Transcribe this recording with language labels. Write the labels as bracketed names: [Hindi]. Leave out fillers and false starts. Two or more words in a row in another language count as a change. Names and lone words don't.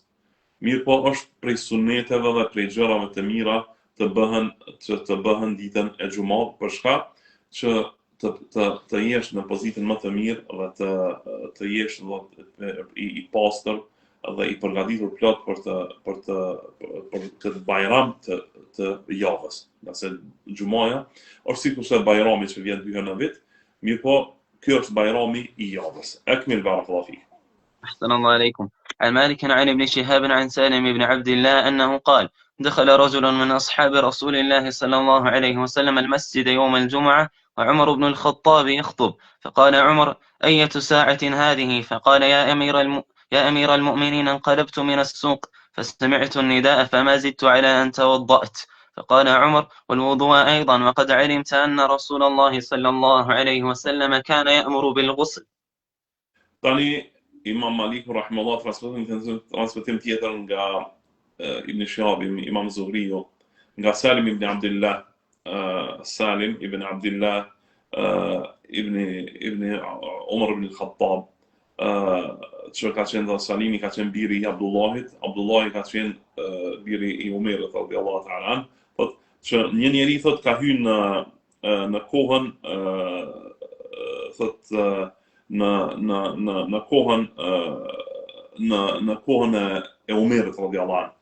[Albanian] Mirë po është prej suneteve dhe prej gjërave të mira të bëhen ditën e xumës, për shkak që të jesh në pozitën më të mirë dhe të jesh i pastër dhe i përgatitur plot për këtë bajram të javës. Nëse xhumaja është sikurse bajrami që vjen 2 herë në vit, mirë po ky është bajrami i javës. [Arabic] أكمل بارك الله فيك. أحسن الله إليكم. عن مالك عن ابن شهاب عن سالم بن عبد الله أنه قال دخل رجل من أصحاب رسول الله صلى الله عليه وسلم المسجد يوم الجمعة وعمر بن الخطاب يخطب، فقال عمر أية ساعة هذه؟ فقال يا أمير المؤمنين انقلبت من السوق فسمعت النداء فما زدت على أن توضأت. فقال عمر: والوضوء أيضا، وقد علمت أن رسول الله صلى الله عليه وسلم كان يأمر بالغسل. [Albanian] Tani Imam Maliku rahimahullah transmetim tjetër nga Ibn Shihab, Imam Zuhriu, nga Salim ibn Abdullah, Salim ibn Abdullah ibn Umar ibn al-Khattab, që ka qenë dhe Salimi ka qenë biri i Abdullahit, Abdullahi ka qenë biri i Umerit [Arabic] رضي الله تعالى عن, [Albanian] thot që një njeri thot ka hyrë në kohën thot në kohën e Umerit [Arabic] رضي الله عن.